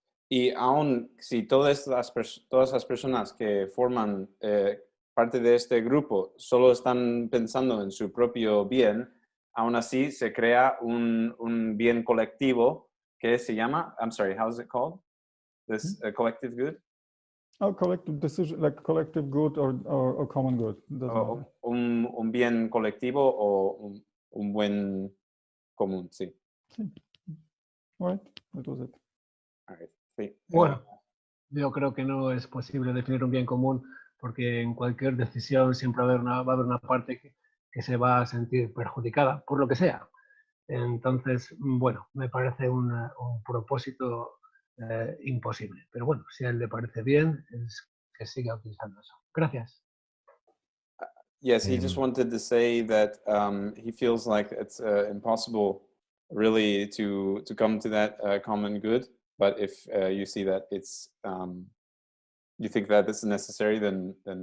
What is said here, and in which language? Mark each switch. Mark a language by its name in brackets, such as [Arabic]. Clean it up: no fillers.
[Spanish] Y aun si todas las personas que forman parte de este grupo solo están pensando en su propio bien, aún así se crea un bien colectivo que se llama, [English] I'm sorry, how is it called? This collective good? Oh, collective decision, like collective good or common good. [Spanish] Un bien colectivo o un buen común, sí. [English] All right, that was it. All right. Sí. [Spanish] Bueno, yo creo que no es posible definir un bien común porque en cualquier decisión siempre va a haber una parte que que se va a sentir perjudicada por lo que sea. Entonces, bueno, me parece un propósito imposible. Pero bueno, si a él le parece bien, es que siga utilizando eso. Gracias. [English] Yes, he just wanted to say that he feels like it's impossible really to come to that common good. But if you see that it's, you think that it's necessary, then